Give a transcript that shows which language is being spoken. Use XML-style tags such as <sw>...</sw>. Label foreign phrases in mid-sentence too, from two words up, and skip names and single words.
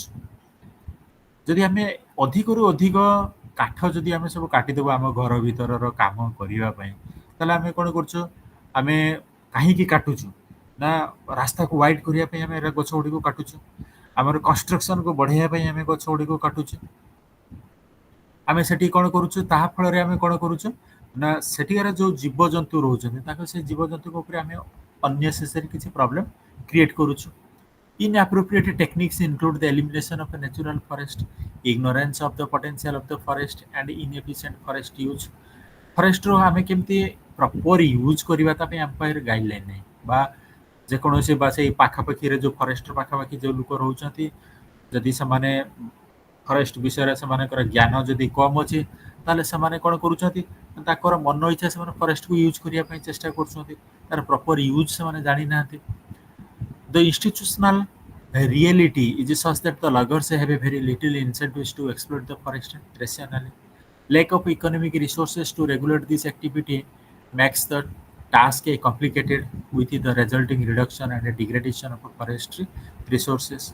<or>ଯଦି ଆମେ ଅଧିକରୁ ଅଧିକ କାଠ ଯଦି ଆମେ ସବୁ କାଟିଦେବୁ ଆମ ଘର ଭିତରର କାମ କରିବା ପାଇଁ, ତାହେଲେ ଆମେ କ'ଣ କରୁଛୁ, ଆମେ କାହିଁକି କାଟୁଛୁ ନା ରାସ୍ତାକୁ ୱାଇଡ୍ କରିବା ପାଇଁ ଆମେ ଗଛ ଗୁଡ଼ିକୁ କାଟୁଛୁ, ଆମର କନଷ୍ଟ୍ରକ୍ସନକୁ ବଢ଼ାଇବା ପାଇଁ ଆମେ ଗଛ ଗୁଡ଼ିକୁ କାଟୁଛୁ। ଆମେ ସେଠି କ'ଣ କରୁଛୁ, ତାହା ଫଳରେ ଆମେ କ'ଣ କରୁଛୁ ନା ସେଠିକାର ଯେଉଁ ଜୀବଜନ୍ତୁ ରହୁଛନ୍ତି ତାଙ୍କ ସେ ଜୀବଜନ୍ତୁଙ୍କ ଉପରେ ଆମେ ଅନ୍ନେସେସରି କିଛି</or> <en>problem create</en> <or>କରୁଛୁ।</or> <en>Inappropriate techniques include the elimination of a natural forest, ignorance of the potential of the forest, and inefficient forest use.</en> <or>ଫରେଷ୍ଟରୁ ଆମେ କେମିତି</or> <en>proper use</en> <or>କରିବା ତା ପାଇଁ ଆମ ପାଖରେ ଗାଇଡ଼ଲାଇନ୍ ନାହିଁ ବା ଯେକୌଣସି ବା ସେଇ ପାଖାପାଖିରେ ଯେଉଁ ଫରେଷ୍ଟର ପାଖାପାଖି ଯେଉଁ ଲୋକ ରହୁଛନ୍ତି ଯଦି ସେମାନେ ଫରେଷ୍ଟ ବିଷୟରେ ସେମାନଙ୍କର ଜ୍ଞାନ ଯଦି କମ୍ ଅଛି ତାହେଲେ ସେମାନେ କ'ଣ କରୁଛନ୍ତି ତାଙ୍କର ମନ ଇଚ୍ଛା ସେମାନେ ଫରେଷ୍ଟକୁ ୟୁଜ୍ କରିବା ପାଇଁ ଚେଷ୍ଟା କରୁଛନ୍ତି ତାର</or> <en>proper use</en> <or>ସେମାନେ ଜାଣିନାହାନ୍ତି</or> <en>The institutional reality is such that the loggers have a very little incentives to exploit the forest rationally. Lack of economic resources to regulate this activity makes the task a complicated with the resulting reduction and degradation of forestry resources.</en>